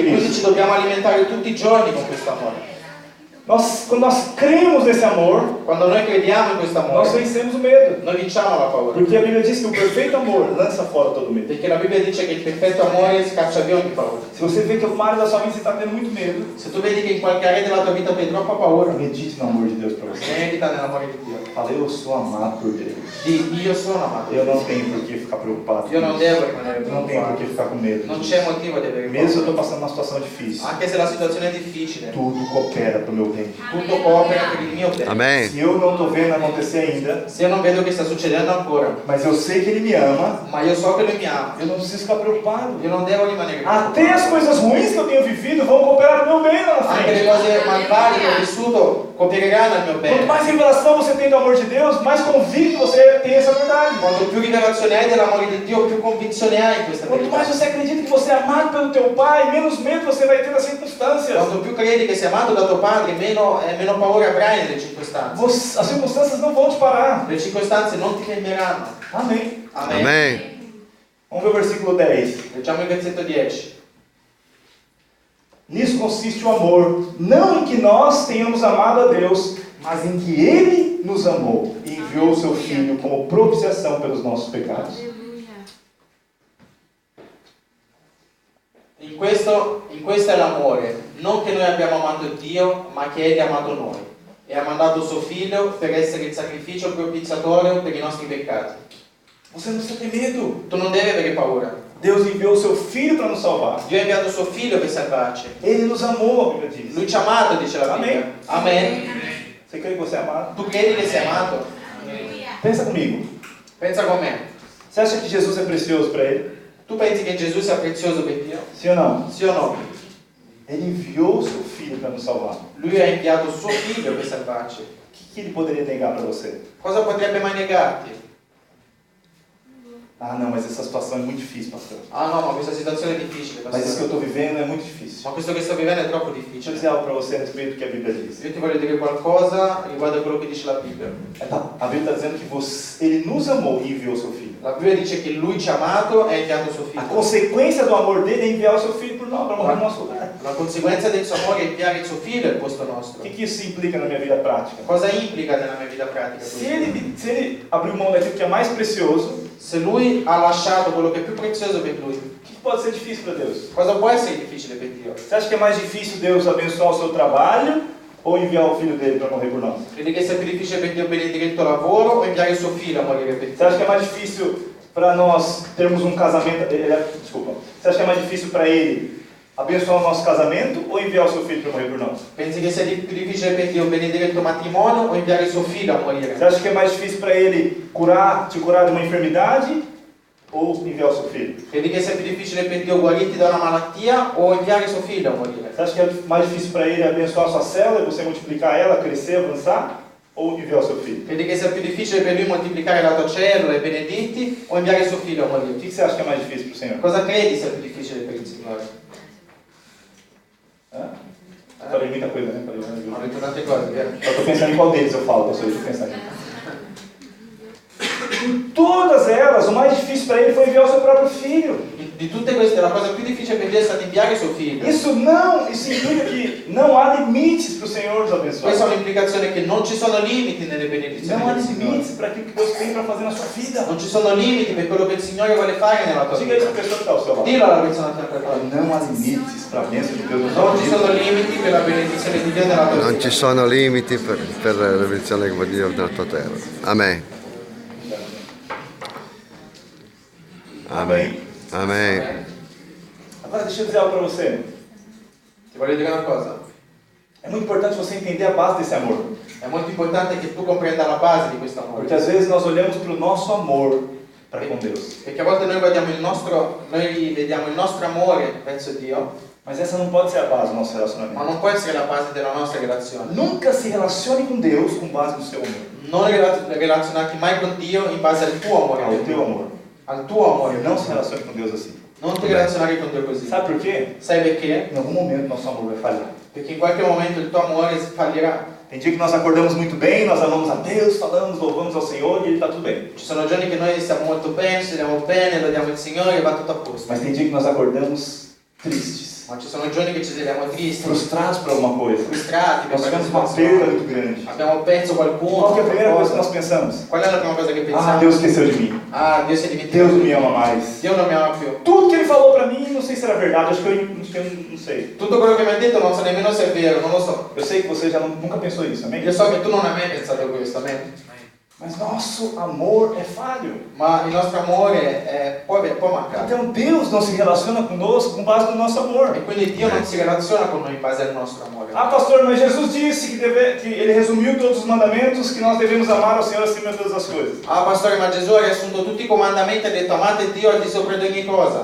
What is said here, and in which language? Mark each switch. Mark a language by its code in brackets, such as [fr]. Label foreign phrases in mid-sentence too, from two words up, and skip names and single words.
[it] E quindi Cristo. ci dobbiamo alimentare tutti i giorni con questo amore. [pt] Quando nós cremos nesse amor, [it] Quando noi crediamo in questo [pt] nós [it] amore, [pt] vencemos o medo. [it] noi vinciamo la paura. [pt] Porque a Bíblia diz que o perfeito amor lança fora todo medo. [it] Perché la Bibbia dice che il perfetto amore scaccia via ogni paura. [pt] Se você vê que uma área da sua vida você está tendo muito medo, [it] Se tu vedi che in qualche area della tua vita hai troppa paura, [pt] medite no amor de Deus para você. [it] medita nell'amore di Dio. [pt] Fala, eu sou amado por Deus. [it] Di io sono amato. [pt] Eu não tenho por que ficar preocupado. [it] Io non devo rimanere [pt] Não tenho por que [it] preoccupato. [pt] ficar com medo. [it] Non c'è motivo di avere [pt] Mesmo se eu [it] paura. [pt] estou passando uma situação difícil, [it] Anche se la situazione è difficile, [pt] tudo coopera para o meu bem. [it] tutto coopera per il mio bene. Amen. [pt] Se eu não estou vendo acontecer ainda, [it] Se io non vedo che sta succedendo ancora, [pt] mas eu sei que Ele me ama, [it] ma io so che lui mi ama, [pt] eu não preciso ficar preocupado. [it] io non devo rimanere [pt] Até as [it] preoccupato. [pt] coisas ruins que eu tenho vivido vão cooperar para o meu bem lá na [it] Anche le [pt] frente. [it] cose malvagie che ho vissuto coopereranno al mio [pt] Quanto [it] bene. [pt] mais revelação você tem do amor de Deus, mais convicto você tem essa verdade. [it] Quanto più rivelazione hai dell'amore di Dio, più convinzione hai in questa [pt] Quanto mais [it] verità. [pt] você acredita que você é amado pelo teu Pai, menos medo você vai ter das circunstâncias. [it] Quanto più credi che sei amato da tuo padre, meno paura avrai nelle circostanze. [pt] As circunstâncias não vão te parar. [it] Le circostanze non ti fermeranno. [pt] Amém. [it] Amen. Amen. [pt] Vamos ver o versículo 10. [it] Leggiamo il versetto 10. [pt] Nisso consiste o amor, não em que nós tenhamos amado a Deus, mas em que Ele nos amou e enviou o seu Filho como propiciação pelos nossos pecados. [it] In questo è l'amore, non che noi abbiamo amato Dio, ma che Egli ha amato noi e ha mandato suo figlio per essere il sacrificio propiziatorio per i nostri peccati. [pt] Você não precisa ter medo. [it] Tu non devi avere paura. [pt] Deus enviou o seu Filho para nos salvar. [it] Dio ha inviato suo figlio per salvarci. [pt] Ele nos amou, a Bíblia diz. [it] Lui ci ha amato, dice la Bibbia. Amen. [pt] Você crê que você é amado? [it] Tu credi che sei amato? [pt] Pensa comigo. [it] Pensa con me. [pt] Você acha que Jesus é precioso para Ele? [it] Tu pensi che Gesù sia prezioso per Dio? [pt] Sim ou não? [it] Sì o no? [pt] Ele enviou o seu Filho para nos salvar. [it] Lui ha inviato suo figlio per salvarci. [pt] O que Ele poderia negar para você? [it] Cosa potrebbe mai negarti? [pt] Ah, não, mas essa situação é muito difícil, pastor. [it] Ah no, ma questa situazione è difficile, [pt] Mas isso que eu [it] pastore. [pt] estou vivendo é muito difícil. [it] Ma questo che sto vivendo è troppo [pt] Deixa eu [it] difficile. [pt] dizer algo para você a respeito do que a Bíblia diz. [it] Io ti voglio dire qualcosa riguardo a quello che dice la Bibbia. [pt] A Bíblia está dizendo que Ele nos amou e enviou o seu Filho. [it] La Bibbia dice che Lui ci ha amato e ha inviato suo [pt] A [it] figlio. [pt] consequência do amor dele é enviar o seu Filho por nós, para morrer no nosso lugar. [it] La conseguenza del suo amore è inviare il suo figlio al posto [pt] O [it] nostro. [pt] que isso implica na minha vida prática? [it] Cosa implica nella mia vita pratica? [pt] Se ele abriu mão daquilo que é mais precioso, [it] Se Lui ha lasciato quello che è più prezioso per Lui, [pt] o que pode ser difícil para Deus? [it] cosa può essere difficile per Dio? [pt] Você acha que é mais difícil Deus abençoar o seu trabalho ou enviar o Filho dele para morrer por nós? [it] Credi che sia più difficile per Dio benedire il tuo lavoro o inviare il suo figlio a morire per [pt] Você [it] te? [pt] acha que é mais difícil para nós termos um casamento? Desculpa. Você acha que é mais difícil para ele abençoar o nosso casamento ou enviar o seu filho para morrer por nós? [it] Pensi che sia più difficile per Dio benedire il tuo matrimonio o inviare il suo figlio a morire? [pt] Você acha que é mais difícil para ele te curar de uma enfermidade ou enviar o seu filho? [it] Credi che sia più difficile per Dio guarirti da una malattia o inviare il suo figlio a morire? [pt] Você acha que é mais difícil para ele abençoar a sua célula, você multiplicar ela, crescer, avançar? Ou enviar o seu filho? [it] Credi che sia più difficile per Lui moltiplicare la tua cellula e benedirti o inviare il suo figlio a [pt] O [it] morire? [pt] que você acha que é mais difícil para o Senhor? [it] Cosa credi sia più difficile per il Signore? [pt] Falei muita coisa, né? [it] Ho detto tante cose, vero? [pt] Eu estou pensando em qual deles eu falo, pastor. Deixa eu pensar aqui. Em todas elas, o mais difícil para ele foi enviar o seu próprio filho. [it] Di tutte queste, la cosa più difficile per Dio è stata inviare il suo figlio. [pt] Isso implica que não há limites para o Senhor nos abençoar. [it] Questa è un'implicazione che non ci sono limiti nelle benedizioni [pt] Não há [it] del Signore. [pt] limites para aquilo que Deus tem para fazer na sua vida. [it] Non ci sono limiti per quello che il Signore vuole fare nella tua [pt] Diga isso [it] vita. [pt] para a pessoa que está ao seu lado. [it] Dillo alla persona che sta a [pt] Não há limites para a bênção de Deus na sua [it] Non ci sono [pt] vida. [it] limiti per la benedizione di Dio nella tua Non vita. ci sono limiti per la benedizione che Dio nella tua terra. Amen. [pt] Amém. [it] Amen. [pt] Agora deixa eu dizer algo para você. [it] Ti voglio dire una cosa. [pt] É muito importante você entender a base desse amor. [it] È molto importante che tu comprenda la base di questo amore. [pt] Porque às vezes nós olhamos para o nosso amor para com Deus. [it] Perché a volte noi vediamo il nostro amore verso Dio, [pt] Mas essa não pode ser a base do nosso [it] ma [pt] relacionamento. [it] non può essere la base della nostra relazione. [pt] Nunca se relacione com Deus com base no seu amor. [it] Non relazionarti mai con Dio in base al tuo amore. [pt] Ao teu amor. [it] Al tuo amore. [pt] Não se relacione com Deus assim. [it] Non ti relazionare con Dio così. [pt] Sabe por quê? [it] Sai perché? [pt] Em algum momento nosso amor vai falhar. [it] Perché in qualche momento il tuo amore fallirà. [pt] Tem dia que nós acordamos muito bem, nós amamos a Deus, falamos, louvamos ao Senhor e Ele está tudo bem. [it] Ci sono giorni che noi stiamo molto bene, ci stiamo bene, lodiamo il Signore e va tutto a posto. [pt] Mas tem dia que nós acordamos tristes. [it] Ma ci sono giorni che ci svegliamo tristi, [pt] frustrados por alguma coisa. [it] frustrati per [pt] Nós [it] qualche [pt] tivemos uma [it] situazione. [pt] perda muito grande. [it] Abbiamo perso qualcuno. [pt] Qual que é a primeira coisa que nós [it] qualcosa. [pt] pensamos? [it] Qual è la prima cosa che [pt] Ah, [it] pensiamo? [pt] Deus esqueceu de mim. [it] Ah, Dio si è [pt] Deus [it] dimenticato [pt] não [it] di [pt] me [it] me. [pt] ama mais. [it] Dio non mi ama più. [pt] Tudo que ele falou pra mim, não sei se era verdade, acho que eu não sei. [it] Tutto quello che mi ha detto non so nemmeno se è vero, non lo so. [pt] Eu sei que você já nunca pensou isso, amém? [it] Io so che tu non hai mai pensato a questo, amen. [pt] Mas nosso amor é falho. [it] Ma il nostro amore può mancare. [pt] Então Deus não se relaciona conosco com base no nosso amor. [it] E quindi Dio non si relaziona con noi in base al nostro amore. [pt] Ah, pastor, mas Jesus disse que ele resumiu todos os mandamentos, que nós devemos amar ao Senhor acima de todas as coisas. [it] Ah, pastore, ma Gesù ha riassunto tutti i comandamenti e ha detto amate Dio al di sopra di ogni cosa.